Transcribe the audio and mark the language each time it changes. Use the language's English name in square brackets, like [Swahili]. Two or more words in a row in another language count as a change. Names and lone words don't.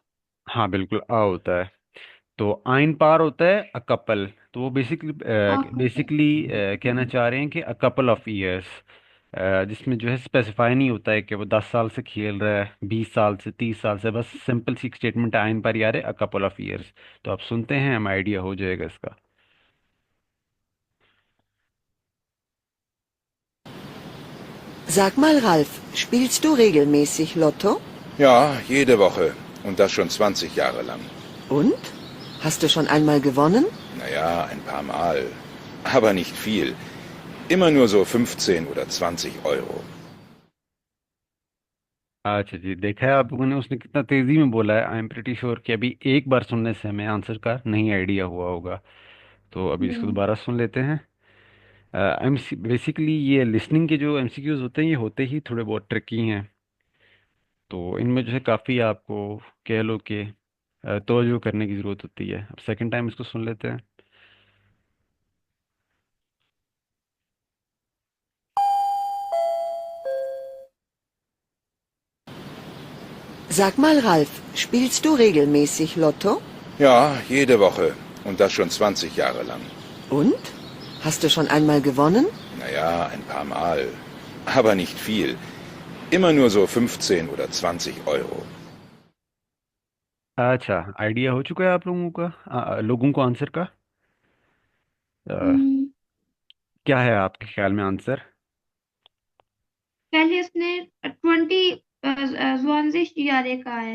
[Hindi] हाँ बिल्कुल, आ होता है। तो [German] ein paar [Hindi] होता है [English] a couple. [Hindi] तो वो बेसिकली आ बेसिकली कहना चाह रहे हैं कि [English] a couple of years, [Hindi] जिसमें जो है स्पेसिफाई नहीं होता है कि वो 10 साल से खेल रहा है, 20 साल से, 30 साल से, बस सिंपल सी स्टेटमेंट है, [German] ein paar Jahr [Hindi] है [English] a couple of years. [Hindi] तो आप सुनते हैं, हमें आइडिया हो जाएगा इसका। [German] Sag mal, Ralf, spielst du regelmäßig Lotto? Ja, jede Woche. Und das schon 20 Jahre lang. Und? Hast du schon einmal gewonnen? Naja, ein paar Mal. Aber nicht viel. Immer nur so 15 oder 20 Euro. [Hindi] अच्छा जी, देखा है आप लोगों ने, उसने कितना तेजी में बोला है। [English] I am pretty sure [Hindi] कि अभी एक बार सुनने से हमें आंसर का नहीं आइडिया हुआ होगा। तो अभी इसको दोबारा सुन लेते हैं। एम बेसिकली ये लिसनिंग के जो एमसीक्यूज होते हैं, ये होते ही थोड़े बहुत ट्रिकी हैं। तो इनमें जो है काफ़ी आपको कह लो कि तवज्जो करने की ज़रूरत होती है। अब [English] second time [Hindi] इसको सुन लेते हैं। [German] Sag mal, Ralf, spielst du regelmäßig Lotto? Ja, jede Woche. Und das schon 20 Jahre lang. Und? Hast du schon einmal gewonnen? Naja, ein paar Mal. Aber nicht viel. Immer nur so 15 oder 20 Euro. [Hindi] अच्छा, आइडिया हो चुका है आप लोगों का, लोगों को आंसर का? अ, क्या है आपके ख्याल में आंसर? पहले उसने 20 [German] zwanzig Jahre [Hindi] कहा है।